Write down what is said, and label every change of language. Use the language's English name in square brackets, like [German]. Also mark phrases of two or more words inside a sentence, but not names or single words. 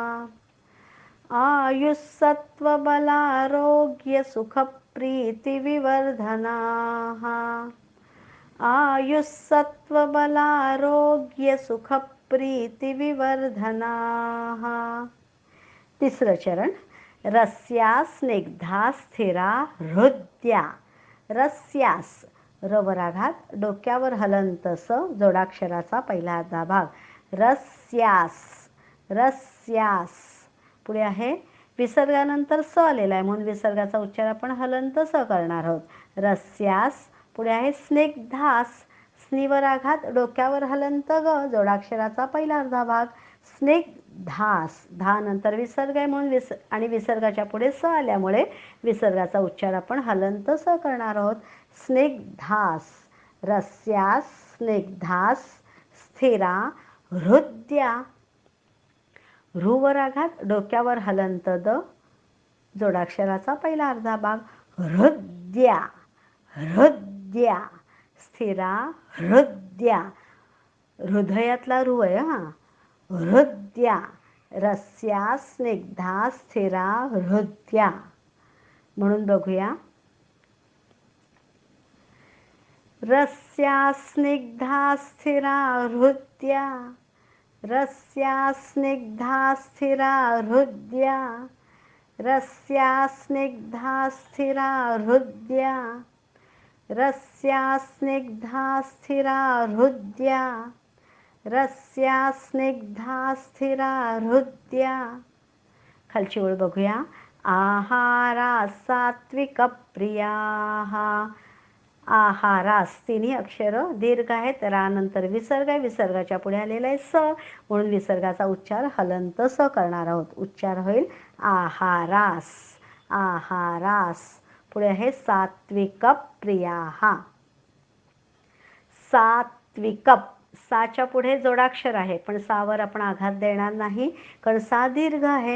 [Sanskrit] आयुस्सत्व बलारोग्य सुखप्रीति विवर्धनाः. आयुस्सत्व बलारोग्य सुखप्रीति विवर्धनाः. [Marathi] तिसरं चरण. [Sanskrit] रस्यास स्निग्धा स्थिरा हृद्या. रस्यास. [Marathi] र वर आघात, डोक्यावर हलंत स, जोडाक्षराचा पहिला अर्धा भाग. [Sanskrit] रस्यास. रस्यास. [Marathi] पुढे आहे विसर्गानंतर स आलेला आहे, म्हणून विसर्गाचा उच्चार आपण हलंत स करणार आहोत. रस्यास. पुढे आहे स्निग्धास. स्नीवर आघात, डोक्यावर हलंत ग, जोडाक्षराचा पहिला अर्धा भाग. [Sanskrit] स्निग्धास. [Marathi] धा नंतर विसर्ग आहे, म्हणून आणि विसर्गाच्या पुढे स आल्यामुळे विसर्गाचा उच्चार आपण हलंत स करणार आहोत. [Sanskrit] स्निग्धास. रस्यास स्निग्धास स्थिरा हृद्या. [Marathi] ऋवर आघात, डोक्यावर हलंत द, जोडाक्षराचा पहिला अर्धा भाग. [Sanskrit] हृद्या, हृद्या, स्थिरा हृद्या. [Marathi] हृदयातला रू आहे हा. [Sanskrit] हृद्या, रस्या स्निग्धा स्थिरा हृद्या. [Marathi] म्हणून बघूया. [Sanskrit] रस्या स्निग्धा स्थिरा हृद्या, रस्या स्निग्धा स्थिरा हृद्या, रस्या स्निग्धा स्थिरा हृद्या, रस्या स्निग्धा स्थिरा हृद्या, रस्या स्निग्धा स्थिरा हृद्या. [Marathi] खालची ओळ बघूया. [Sanskrit] आहारा सात्विक प्रियाः. आहारास, [Marathi] तिन्ही अक्षर दीर्घ आहेत. रा नंतर विसर्ग आहे, विसर्गाच्या पुढे आलेला आहे स, म्हणून विसर्गाचा उच्चार हलंत स करणार आहोत. उच्चार होईल [Sanskrit] आहारास, आहारास. [Marathi] पुढे आहे [Sanskrit] सात्विक प्रियाः. [Marathi] सात्विक, साच्या पुढे जोडाक्षर आहे, पण सावर आपण आघात देणार नाही, कारण सा दीर्घ आहे.